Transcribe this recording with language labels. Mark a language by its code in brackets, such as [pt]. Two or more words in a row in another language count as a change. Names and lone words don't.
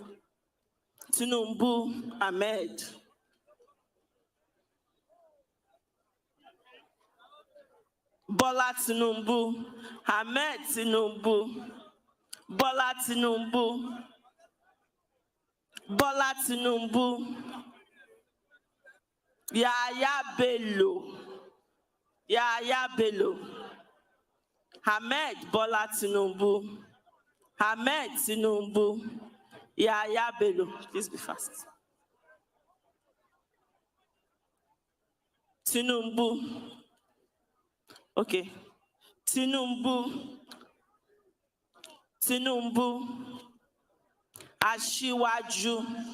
[en] Tinubu Ahmed. Bola Tinubu. Ahmed Tinubu. Bola Tinubu. Bola Tinubu. Yaya Bello. Yaya Bello. Ahmed Bola Tinubu. Ahmed Tinubu. Yaya Bello. Please be fast. Tinubu. Okay. Tinubu. Tinubu. Asiwaju.